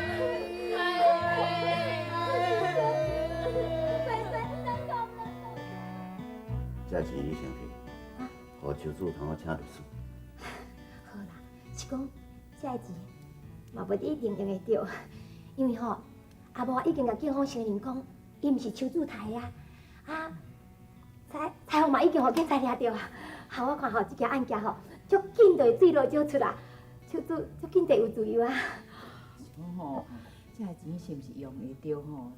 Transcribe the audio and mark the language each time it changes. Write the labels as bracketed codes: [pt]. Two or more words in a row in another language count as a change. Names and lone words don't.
[nan] 这钱你先摕，互邱主通我请律师。好啦，是讲这钱嘛不一定用得到，因为吼阿婆已经甲警方承认讲，伊毋是邱主杀的啊，彩虹嘛已经互警察抓到啊。好，我看吼这件案件吼，足紧就会水落石出啦，邱主足紧就有自由啊。讲吼，这钱是毋是用会着吼？